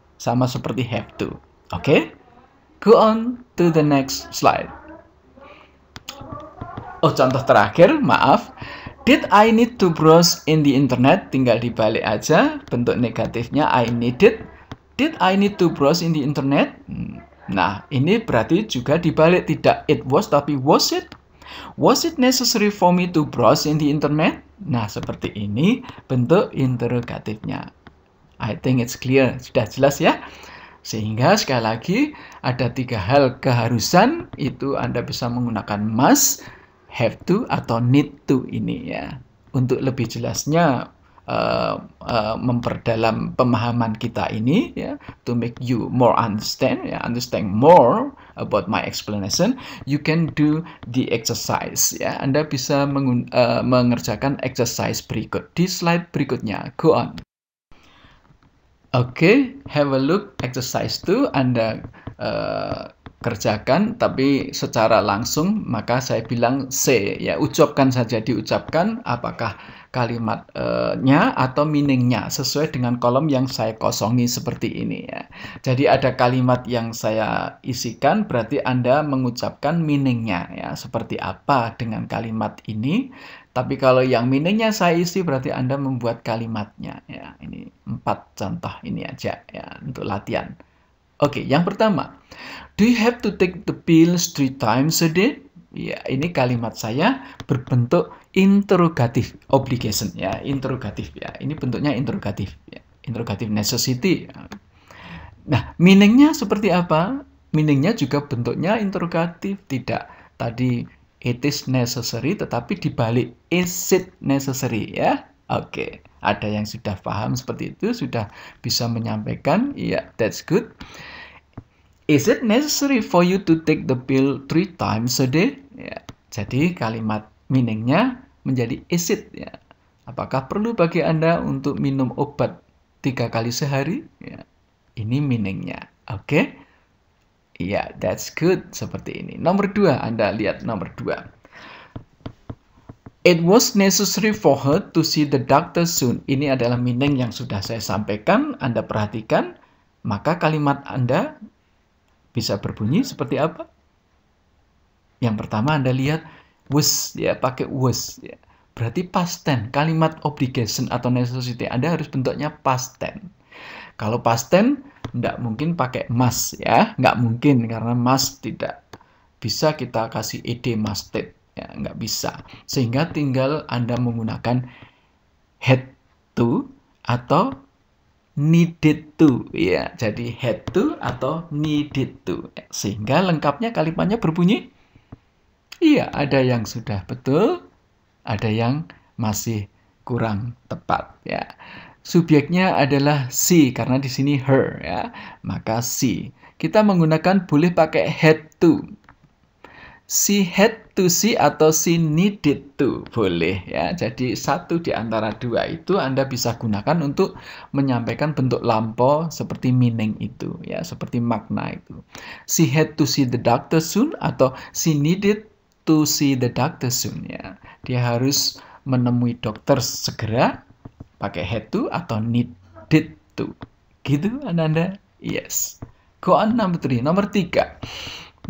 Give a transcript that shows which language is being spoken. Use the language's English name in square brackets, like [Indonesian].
[Indonesian] Sama seperti [English] have to. Oke? Go on to the next slide. [Indonesian] Oh, contoh terakhir, maaf. [English] Did I need to browse in the internet? [Indonesian] Tinggal dibalik aja. Bentuk negatifnya [English] I needed. Did I need to browse in the internet? [Indonesian] Nah, ini berarti juga dibalik. Tidak [English] it was, [Indonesian] tapi [English] was it? Was it necessary for me to browse in the internet? [Indonesian] Nah, seperti ini bentuk interrogatifnya. [English] I think it's clear. [Indonesian] Sudah jelas ya? Sehingga sekali lagi ada 3 hal keharusan. Itu Anda bisa menggunakan must, have to, atau need to ini ya. Untuk lebih jelasnya memperdalam pemahaman kita ini ya, [English] to make you more understand more about my explanation, you can do the exercise ya. [Indonesian] Anda bisa mengerjakan exercise berikut di slide berikutnya. [English] Go on. Oke, have a look exercise 2. Anda [Indonesian] kerjakan, tapi secara langsung maka saya bilang say, ya, ucapkan saja, diucapkan apakah kalimatnya atau meaningnya sesuai dengan kolom yang saya kosongi seperti ini ya. Jadi ada kalimat yang saya isikan, berarti Anda mengucapkan meaningnya ya, seperti apa dengan kalimat ini. Tapi kalau yang meaningnya saya isi, berarti Anda membuat kalimatnya ya. Ini 4 contoh ini aja ya untuk latihan. [English] Oke, yang pertama, do you have to take the pills 3 times a day? [Indonesian] Ya, ini kalimat saya berbentuk interrogative obligation ya, interrogatif ya. Ini bentuknya interrogatif ya, interrogative necessity. Nah, meaningnya seperti apa? Meaningnya juga bentuknya interrogatif, tidak tadi it is necessary, tetapi dibalik [English] is it necessary [Indonesian] ya. Oke, ada yang sudah paham seperti itu, sudah bisa menyampaikan. [English] Ya, that's good. Is it necessary for you to take the pill 3 times a day? Ya, jadi kalimat meaningnya menjadi is it ya. [Indonesian] Apakah perlu bagi Anda untuk minum obat 3 kali sehari? Ya, ini meaningnya. Oke? Ya, [English] that's good. [Indonesian] Seperti ini. Nomor 2, Anda lihat nomor 2. [English] It was necessary for her to see the doctor soon. [Indonesian] Ini adalah meaning yang sudah saya sampaikan. Anda perhatikan. Maka kalimat Anda bisa berbunyi seperti apa? Yang pertama Anda lihat was ya, pakai was ya. Berarti past tense. Kalimat obligation atau necessity Anda harus bentuknya past tense. Kalau past tense enggak mungkin pakai must ya, enggak mungkin karena must tidak bisa kita kasih ed musted ya, enggak bisa. Sehingga tinggal Anda menggunakan had to atau needed to ya, jadi had to atau needed to sehingga lengkapnya kalimatnya berbunyi iya, ada yang sudah betul, ada yang masih kurang tepat ya. Subjeknya adalah she karena di sini her ya, maka she. Kita menggunakan boleh pakai had to. [English] She had to see atau she needed to, boleh ya. [Indonesian] Jadi satu di antara dua itu Anda bisa gunakan untuk menyampaikan bentuk lampau seperti meaning itu ya, seperti makna itu. [English] She had to see the doctor soon atau she needed to see the doctor soon ya. [Indonesian] Dia harus menemui dokter segera, pakai had to atau needed to. Gitu Anda? Yes. [English] Go on number 3. [Indonesian] Nomor 3.